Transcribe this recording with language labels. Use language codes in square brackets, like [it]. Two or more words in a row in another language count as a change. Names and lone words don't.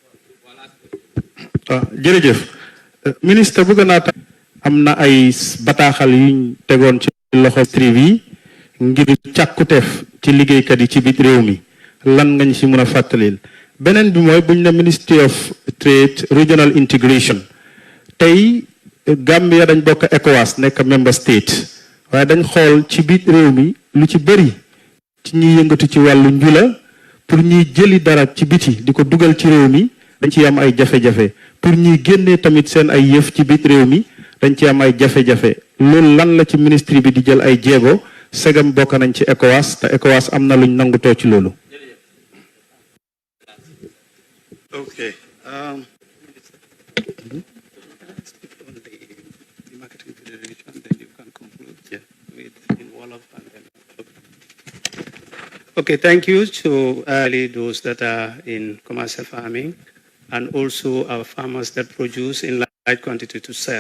[wo] jërëjëf ministre bëgg naa tam am na ay bataaxal yuñ tegoon ci loxo trivi ngir càkkuteef ci liggéeykat yi ci biir réew mi lan nga ñu si mën a fàttalil beneen bi mooy buñ ne Ministry of Trade Regional Integration tey Gambia dañ bokk ECOWAS nekk [en] member state [wo] waaye dañ xool ci biir réew mi lu ci bëri ci ñuy yëngatu ci wàllu njula pour ñuy jëli dara ci biti di ko dugal ci réew mi dañ ci am ay jafe-jafe pour ñuy génnee tamit seen ay yëf ci biir réew mi dañ ci am ay jafe-jafe loolu lan la ci ministre bi di jël ay jéego segam bokk nañ ci ECOWAS te ECOWAS am na luñ nangutoo ci loolu. [en] Okay. Okay, thank you to those that are in commercial farming and also our farmers that produce in large quantity to sell.